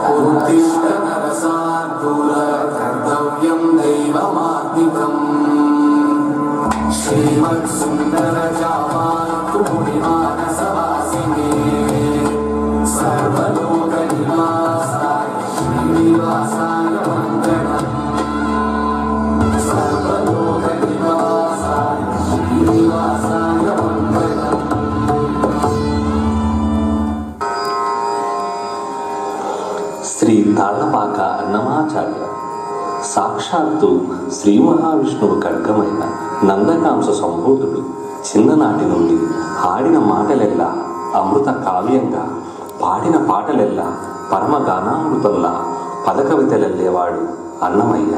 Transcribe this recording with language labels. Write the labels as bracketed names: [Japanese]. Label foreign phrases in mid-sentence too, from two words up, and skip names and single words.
[Sanskrit] उत्तिष्ठ नरसार्दूल कर्तव्यं दैवमात्मिकम् श्रीमत्सुन्दरजामातुमुनिमानसवासिने सर्वलोकनिवासाय श्रीनिवासाय मङ्गलम् सर्वलोकनिवासाय श्रीनिवासाय मङ्गलम्। [Telugu] శ్రీ తాళ్లపాక అన్నమాచార్య సాక్షాత్తు శ్రీ మహావిష్ణువు ఖడ్గమైన నందకాంశ సంభూతుడు చిన్ననాటి నుండి ఆడిన మాటలెల్లా అమృత కావ్యంగా, పాడిన పాటలెల్లా పరమగానామృతంలా పదకవితలెల్లేవాడు అన్నమయ్య.